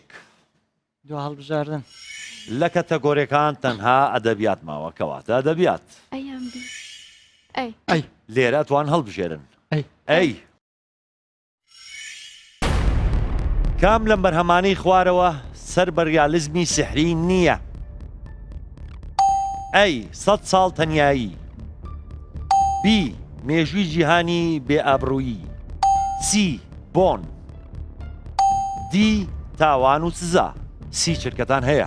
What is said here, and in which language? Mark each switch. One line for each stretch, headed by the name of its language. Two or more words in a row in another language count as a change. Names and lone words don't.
Central Kurdish: دو هەڵبژاردن لە کەتەگۆریەکان تەنها ئەدەبیات ماوە کەواتە ئەدەبیات أيام بي أي لێرە ئەتوان هەڵبژێرن ئەی ئەی کام لەم بەرهەمانەی خوارەوە سەر بەریالیزمی سحری نییە ئەی 100 ساڵ تەنیایی B مێژووی جیهانی بێئابڕوویی C بۆن D تاوان و سزا سی چرکەتان هەیە